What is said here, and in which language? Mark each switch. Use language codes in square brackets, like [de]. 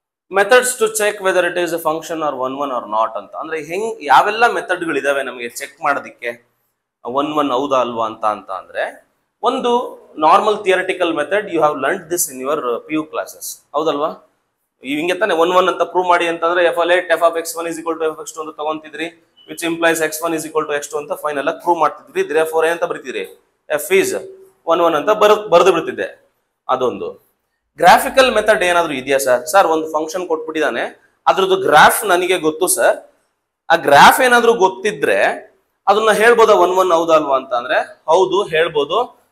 [en] methods to check whether it is a function or 1 or not [kn] ಅಂತ ಅಂದ್ರೆ ಯಾವೆಲ್ಲ ಮೆಥಡ್ಗಳಿದಾವೆ ನಮಗೆ ಚೆಕ್ ಮಾಡೋದಿಕ್ಕೆ 1 ಹೌದಾ ಅಲ್ವಾ ಅಂತ ಅಂದ್ರೆ, ಒಂದು normal theoretical method, [en] You have learned this in your PU classes. [kn] ಹೌದಲ್ವಾ? ಹಿಂಗೆ ತಾನೆ 1 ಅಂತ ಪ್ರೂವ್ ಮಾಡಿ ಅಂತಂದ್ರೆ [en] f of x1 is equal to f of x2 [kn] ಅಂತ ತಗೊಂತಿದ್ರಿ, [en] which implies x1 is equal to x2 [kn] ಅಂತ ಫೈನಲ್ ಆಗಿ ಪ್ರೂವ್ ಮಾಡ್ತಿದ್ರಿ. therefore ಏನಂತ ಬರೀತೀರಿ? [en] f is 1 [kn] ಅಂತ ಬರೆದು ಬಿಡ್ತಿದ್ದೆ. ಅದೊಂದು. ಗ್ರಾಫಿಕಲ್ ಮೆಥಡ್ ಏನಾದ್ರು ಇದೆಯಾ ಸರ್? ಒಂದು ಫಂಕ್ಷನ್ ಕೊಟ್ಬಿಟ್ಟಿದ್ದಾನೆ, ಅದ್ರದ್ದು ಗ್ರಾಫ್ ನನಗೆ ಗೊತ್ತು ಸರ್. ಆ ಗ್ರಾಫ್ ಏನಾದ್ರು ಗೊತ್ತಿದ್ರೆ ಅದನ್ನ ಹೇಳ್ಬೋದಾ 1 ಹೌದಾ ಅಲ್ವಾ ಅಂತ ಅಂದ್ರೆ, ಹೌದು ಹೇಳ್ಬೋದು.